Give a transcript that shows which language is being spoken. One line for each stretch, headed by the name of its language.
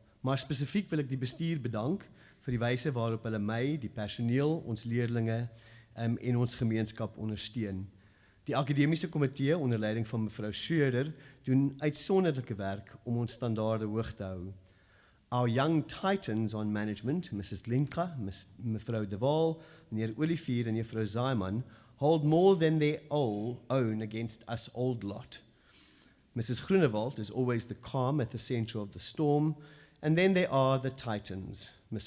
Afrikaans: Maar spesifiek wil ek die bestuur bedank vir die wyse waarop hulle my, die personeel, ons leerlinge en ons gemeenskap ondersteun. Die akademiese komitee onder leiding van mevrou Schroeder doen uitsonderlike werk om ons standaarde hoog te hou.
English: Our young titans on management, Mrs. Linka, mevrou De Waal, meneer Olivier en juffrou Zaiman, hold more than their own against us old lot. Mrs. Groenewald is always the calm at the center of the storm, and then there are the titans, Ms.